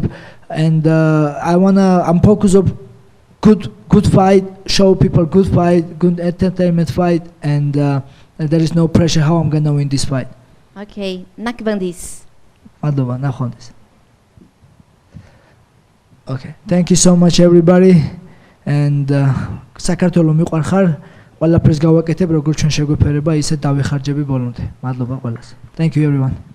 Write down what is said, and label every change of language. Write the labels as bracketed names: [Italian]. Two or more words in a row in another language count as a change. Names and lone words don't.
[English] And I'm focused on good fight. Show people good fight, good entertainment fight, and there is no pressure how I'm gonna win this fight. Okay, Nakvandis. [Georgian] მადლობა, ნახვამდის. [English] Okay, thank you so much everybody, and [Georgian] საქართველო მიყვარხარ, ყველაფერს გავაკეთებ როგორც ჩვენ შეგვეფერება, ისე დავიხარჯები ბოლომდე. მადლობა ყველას. [English] Thank you everyone.